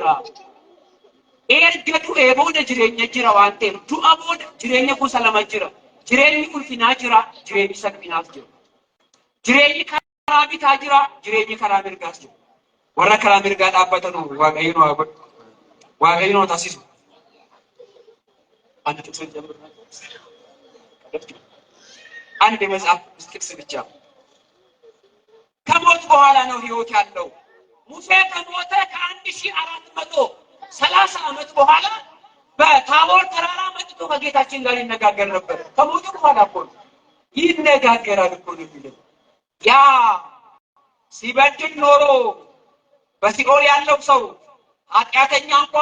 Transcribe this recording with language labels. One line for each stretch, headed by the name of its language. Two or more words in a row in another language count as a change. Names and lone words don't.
Oromo: jira waan ta'eef du'a booda jireenya gosa lama jira jireenyi ulfinaa jira jireenyi salphinaas jira jireenyi karaa bitaa jira jireenyi karaa mirgaas jira warra karaa mirgaa dhaabbatan waaqayyo nuu taasisu
Amharic: አንድ መጽሐፍ ጥቅስ ብቻ ከሞት በኋላ ነው ህይወት ያለው ሙሴ ከሞተ ከ1430 ዓመት በኋላ በታቦር ተራራ መጥቶ ከጌታችን ጋር ይነጋገር ነበር ከሞቱ በኋላ እኮ ይነጋገራል እኮ ነው የሚለው ያ ሲበድል ኖሮ በሲኦል ያለው ሰው ኃጢአተኛ እንኳን